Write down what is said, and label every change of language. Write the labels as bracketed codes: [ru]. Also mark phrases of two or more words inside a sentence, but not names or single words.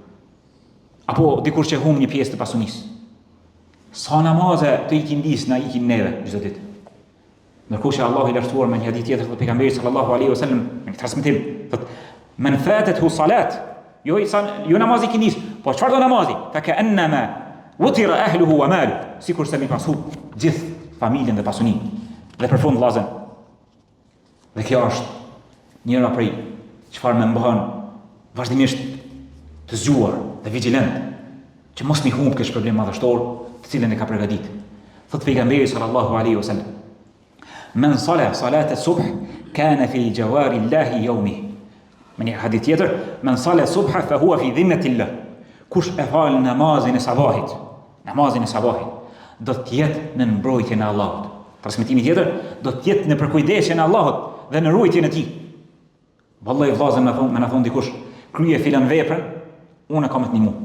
[sq] Apo dikur që humb një pjesë të pasunis. Sa namaze të ikindis na ikin neve çdo ditë. Ndërkohë që Allahu i lartësuar me një hadith tjetër të pejgamberit [ar] صلى الله عليه وسلم, [sq] në transmetim, thotë: [ar] "من فاتته صلاة", [sq] jo namazi ikindis, po çfarë do namazi? [ar] فكأنما وتر أهله وماله, [sq] sikur se mi pasu gjithë familjen dhe pasuninë. Dhe për fund vllazën. Dhe kjo është njëra prej çfarë më bën vazhdimisht të zgjuar dhe vigjilent, që mos mi humb këtë problem madhështor, të cilën e ka përgatitur. Thot pejgamberi [ar] صلى الله عليه وسلم: "من صلى صلاة الصبح كان في جوار الله يومه." [sq] Me një hadith tjetër, [ar] "من صلى الصبح فهو في ذمة الله." [sq] Kush e fal namazin e sabahit, do të jetë në mbrojtjen e Allahut. Transmetimi tjetër, do të jetë në përkujdesjen e Allahut dhe në ruajtjen e tij. Vallahi vllazën më na thon dikush, krye filan veprën, unë kam të ndihmu.